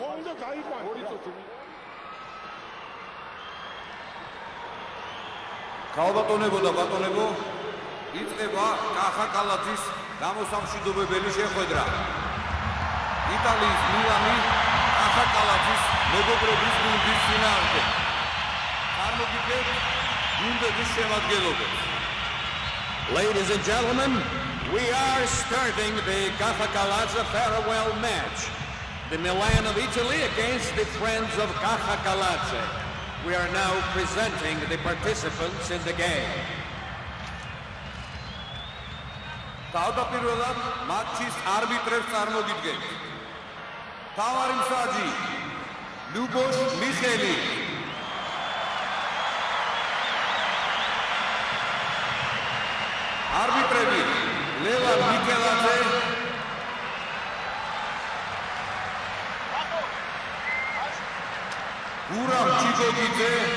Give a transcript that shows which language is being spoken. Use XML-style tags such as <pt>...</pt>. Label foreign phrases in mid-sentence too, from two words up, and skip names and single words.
<ka>ქალბატონებო და ბატონებო, იწყება კახა კალათის გამოსამშვიდობებელი შეხვედრა. იტალიის მილანი კახა კალათის მეგობრობის გუნდის წინააღმდეგ. წარმოგიდგენთ გუნდების შემადგენლობებს.</ka> <en>Ladies and gentlemen, we are starting the Kaffa Kalazza farewell match. The Milan of Italy against the Friends of Kaffa Kalazza. We are now presenting the participants in the game.</en> <ka>თავდაპირველად მატჩის არბიტრებს წარმოგიდგენთ. თავარი მსაჯი ლუბოშ მიხელი. არბიტრები ლევან მიქელაძე, გურამ ჩიგოგიძე,</ka>